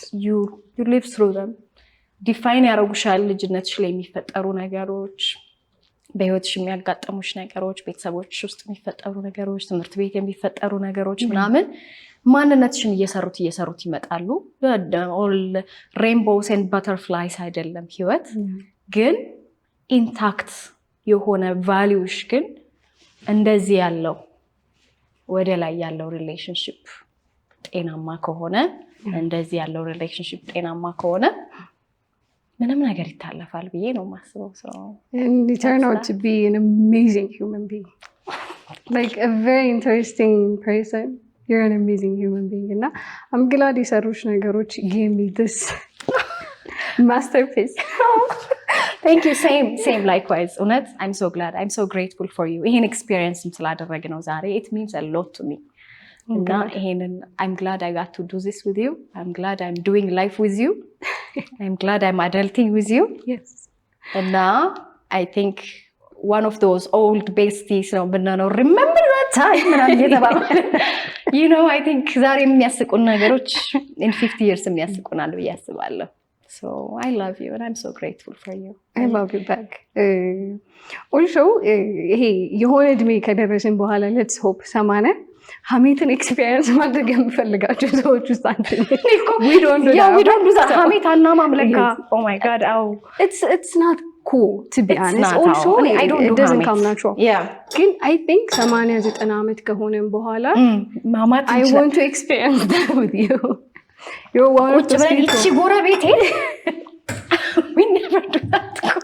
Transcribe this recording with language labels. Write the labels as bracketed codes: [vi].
[en] you live through them. [am] define ያረጉሻል። ልጅነትሽ ላይ የሚፈጠሩ ነገሮች፣ በህይወትሽ የሚያጋጥሙሽ ነገሮች፣ ቤተሰቦች ውስጥ የሚፈጠሩ ነገሮች፣ ትምህርት ቤት የሚፈጠሩ ነገሮች ምናምን ማንነትሽን እየሰሩት ይመጣሉ። [en] all rainbows and butterflies [am] አይደለም ህይወት፣ ግን ኢንታክት የሆነ ቫልዩሽ ግን እንደዚህ ያለው ወደ ላይ ያለው ሪሌሽንሺፕ ጤናማ ከሆነ፣ እንደዚህ ያለው ሪሌሽንሺፕ ጤናማ ከሆነ ምንም ነገር ይታለፋል ብዬ ነው የማስበው። [en] and you turn out to be an amazing human being, like a very interesting person. You're an amazing human being. And I'm glad [am] የሰሩሽ ነገሮች [en] gave me this masterpiece. Thank you. Same likewise. [am] እውነት [en] I'm so glad. I'm so grateful for you. [am] ይሄን experience ስላደረግ ነው ዛሬ. [en] It means a lot to me. [am] እና ይሄንን [en] I'm glad I got to do this with you. I'm glad I'm doing life with you. I'm glad I'm adulting with you. Yes. And now I think one of those old besties [am] ነው ብናነው [en] remember that time [am] ምናምን እየተባለ [en] you know I think [am] ዛሬ የሚያስቁን ነገሮች [en] in 50 years [am] የሚያስቁናል ብዬ አስባለሁ። [en] So I love you and I'm so grateful for you. I love you back. [am] Also ይሄ የሆነ እድሜ ከደረስን በኋላ [en] let's hope [am] 80 ሀሜትን ኤክስፒሪየንስ ማድረግ የምፈልጋቸው ሰዎች ውስጥ አንዱ [en] we don't do that. [am] ሀሜት አናማምለካ [en] oh my god it's not cool to be honest. Also it doesn't come natural. Yeah. ግን I think 80-90 ዓመት [am] ከሆነም በኋላ [en] I want to experience that with you. You're one of those people. [am] እቺ ጎረቤቴ [en] we never do that.